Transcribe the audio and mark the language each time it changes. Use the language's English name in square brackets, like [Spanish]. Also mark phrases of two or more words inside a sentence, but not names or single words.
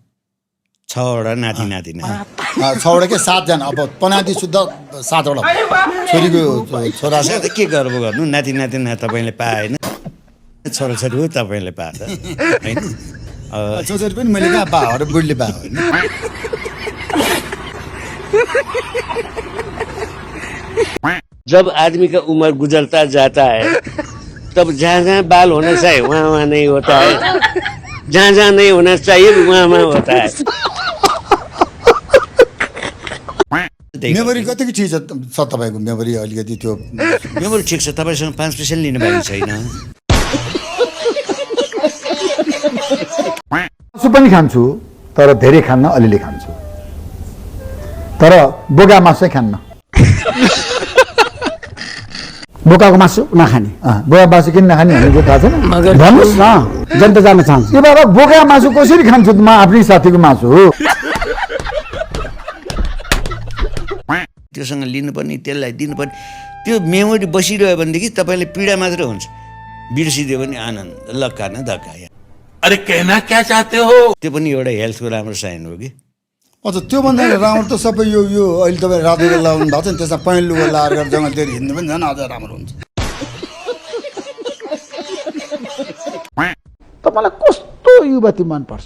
[Nepali] 6वटा नाति नातिना, 6वटा के 7जना। अब पनाति शुद्ध 7वटा छोरीको छोरा छ। के गर्व गर्नु, नाति नातिना तपाईँले पाएन, छोराछोरी हो तपाईँले पाएछ होइन? छोरी पनि मैले कहाँ पाएँ, अरू बुढीले पाएँ होइन। [Hindi] जब आदमी का उम्र गुजरता जाता है तब जहाँ जहाँ बाल होना चाहिए वहाँ वहाँ नहीं होता है, जहाँ जहाँ नहीं होना चाहिए वहाँ वहाँ होता है। [Nepali] मेमोरी कतिको ठिक छ तपाईँको? मेमोरी अलिकति त्यो मेमोरी ठिक छ, तपाईँसँग 5% लिनु भएको छैन। मासु पनि खान्छु, तर धेरै खान्न, अलिअलि खान्छु, तर बोका मासु चाहिँ खान्न। बोकाको मासु नखाने, बोका मासु किन नखाने भनेको थाहा छैन? भन्नुहोस् न, जनता जान्न चाहन्छु। ए बाबा, बोका मासु कसरी खान्छु? म आफ्नै साथीको मासु हो। त्योसँग लिनुपर्ने, त्यसलाई दिनुपर्ने, त्यो मेमोरी बसिरह्यो भनेदेखि तपाईँले पीडा मात्रै हुन्छ, बिर्सिदियो भने आनन्द, लक्का न धक्का। [Hindi] अरे कहना क्या चाहते हो? [Nepali] त्यो पनि एउटा हेल्थको राम्रो साइन हो कि। अच्छा, त्योभन्दा राम्रो त सबै यो अहिले तपाईँ रातो लाउनु भएको छ नि, त्यसमा पहेँलो लगाएर जङ्गलतिर हिँड्नु पनि झन् अझ राम्रो हुन्छ। तपाईँलाई कस्तो युवती मनपर्छ?